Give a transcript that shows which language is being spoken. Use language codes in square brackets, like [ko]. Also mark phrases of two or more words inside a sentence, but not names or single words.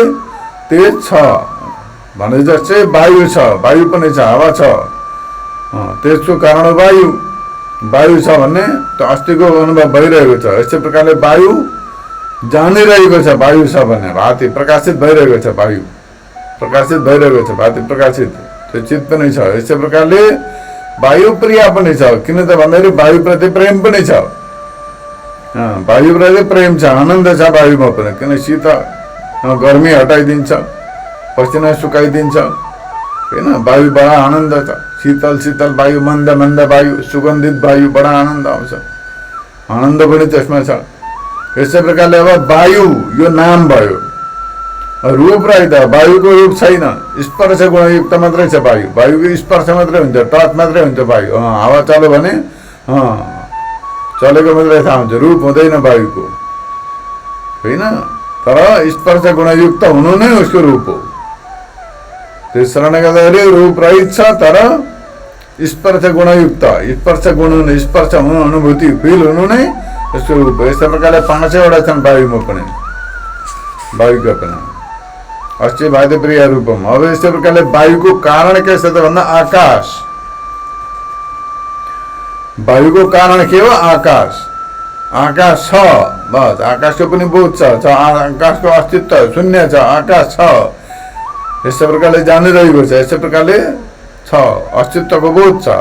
[ne] तेज छ भने जस्तै वायु छ वायु पनि छ हावा छ तेजको कारण वायु छ भन्ने त अस्तिको अनुभव भइरहेको छ यस्तै प्रकारले वायु जानिरहेको छ वायु छ भन्ने भाती प्रकाशित भइरहेको छ वायु प्रकाशित भइरहेको छ भाती प्रकाशित त्यो चित पनि छ यस्तै प्रकारले वायु प्रिय पनि छ किन त भन्दाखेरि वायु प्रति प्रेम पनि छ वायु प्रति प्रेम छ आनन्द छ वायुमा पनि किन शीत गर्मी हटाइदिन्छ पसिना सुकाइदिन्छ हैन वायुबाट आनन्द छ शीतल शीतल वायु, मंद मंद वायु, सुगंधित वायु, बडा आनन्द आउँछ, आनन्द पनि त्यसमा छ। यसै प्रकारले अब वायु यो नाम भयो, रूप रहित, वायुको रूप छैन, स्पर्श गुणयुक्त मात्रै छ वायु, वायुको स्पर्श मात्रै हुन्छ, टच मात्रै हुन्छ वायु। हावा चल्यो भने चलेको मात्रै थाहा हुन्छ, रूप हुँदैन वायुको, होइन। तर स्पर्श गुणयुक्त हुनु नै उसको रूप हो। त्यस कारणले गर्दाखेरि रूप रहित छ तर स्पर्श गुणयुक्त, स्पर्श गुण हुनु, स्पर्श हुनु, अनुभूति फिल हुनु नै यसको रूप हो। यस्तै प्रकारले 500वटा छन् वायुमा पनि, वायुका पनि [sa] अस्ति भाइद प्रिय रूपम। [ne] अब यस्तै प्रकारले वायुको कारण के छ त भन्दा आकाश, वायुको कारण के हो? आकाश। आकाश छ, बस आकाशको पनि बोध छ, आकाशको अस्तित्व शून्य छ, आकाश छ, यस्तै प्रकारले जानिरहेको छ, यस्तै प्रकारले छ, अस्तित्वको बोध छ।